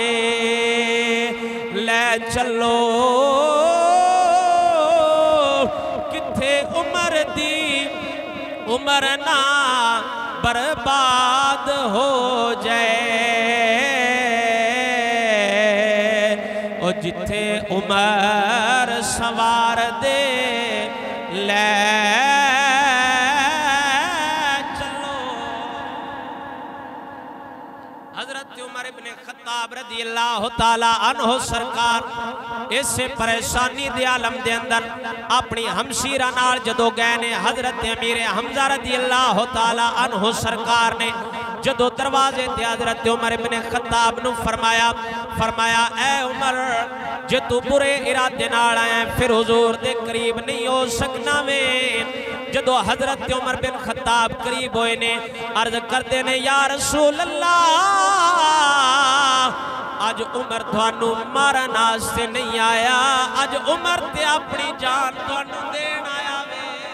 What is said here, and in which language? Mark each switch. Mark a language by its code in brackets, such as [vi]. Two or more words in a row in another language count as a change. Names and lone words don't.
[pa] ਲੈ ਚਲੋ ਕਿੱਥੇ ਉਮਰ ਦੀ ਉਮਰ ਨਾ ਬਰਬਾਦ ਹੋ ਜਾਏ ਓ ਜਿੱਥੇ ਉਮਰ ਸਵਾਰ ਦੇ ਲੈ ਚਲੋ। ਹਜ਼ਰਤ ਉਮਰ ਇਬਨ ਖ਼ੱਤਾਬ [ar] رضي الله تعالى عنه [pa] ਸਰਕਾਰ ਇਸੇ ਪਰੇਸ਼ਾਨੀ ਦੇ ਆਲਮ ਦੇ ਅੰਦਰ ਅਪਣੀ ਹਮਸ਼ੀਰਾ ਨਾਲ ਜਦੋਂ ਗਏ ਨੇ ਹਜ਼ਰਤ ਅਮੀਰ ਹਮਜ਼ਾ [ar] رضي الله تعالى عنه [pa] ਸਰਕਾਰ ਨੇ ਜਦੋਂ ਦਰਵਾਜ਼ੇ ਤੇ ਹਜ਼ਰਤ ਉਮਰ ਇਬਨ ਖ਼ੱਤਾਬ ਨੂੰ ਫ਼ਰਮਾਇਆ ਐ ਉਮਰ ਜੇ ਤੂੰ ਬੁਰੇ ਇਰਾਦੇ ਨਾਲ ਆਇਆ ਫਿਰ ਹੁਜ਼ੂਰ ਦੇ ਕਰੀਬ ਨਹੀਂ ਹੋ ਸਕਨਾ ਵੇ। ਜਦੋਂ ਹਜ਼ਰਤ ਉਮਰ ਬਿਨ ਖ਼ੱਤਾਬ ਕਰੀਬ ਹੋਏ ਨੇ ਅਰਜ਼ ਕਰਤੇ ਨੇ [ar] يا رسول الله [pa] ਅੱਜ ਉਮਰ ਥਾਨੂੰ ਮਾਰਨ ਵਾਸਤੇ ਨਹੀਂ ਆਇਆ ਅੱਜ ਉਮਰ ਤੇ ਅਪਣੀ ਜਾਨ ਥਾਨੂੰ ਦੇਣ ਆਇਆ ਵੇ।